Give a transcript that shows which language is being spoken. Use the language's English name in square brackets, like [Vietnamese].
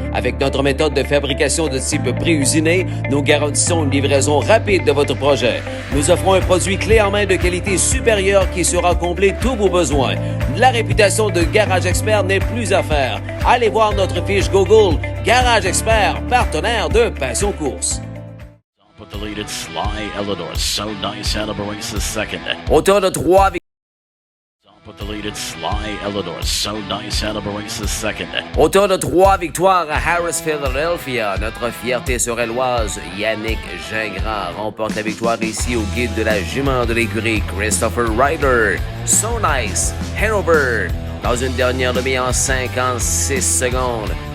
[French] Avec notre méthode de fabrication de type pré-usiné, nous garantissons une livraison rapide de votre projet. Nous offrons un produit clé en main de qualité supérieure qui saura combler tous vos besoins. La réputation de Garage Expert n'est plus à faire. Allez voir notre fiche Google. Garage Expert, partenaire de Passion Course. [English] With the lead, it's Sly Elidor. So Nice Hannibal races second. [French] Auteur de 3 [English] With the lead, it's Sly Elidor. So Nice Hannibal races second. [French] Auteur de 3 victoires à Harris Philadelphia, notre fierté sorelloise, Yannick Gingras, remporte la victoire ici au guide de la jument de l'écurie, Christopher Ryder. So Nice Hanover, dans une dernière demi en 56 secondes.